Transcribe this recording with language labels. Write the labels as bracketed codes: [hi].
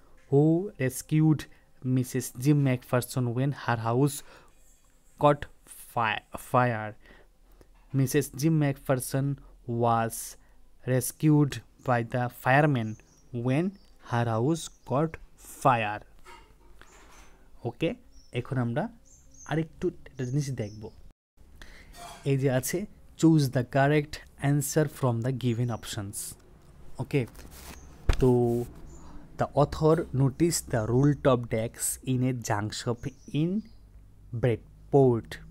[en] Who rescued Mrs. Jim McPherson when her house caught fire? Mrs. Jim McPherson was rescued by the firemen when her house caught fire. [bn] ওকে, এখন আমরা আরেকটু একটা জিনিস দেখব। এই যে আছে [en] Choose the correct answer from the given options. [bn] ওকে, তো [en] the author noticed the rolled up decks in a junk shop in Bridport.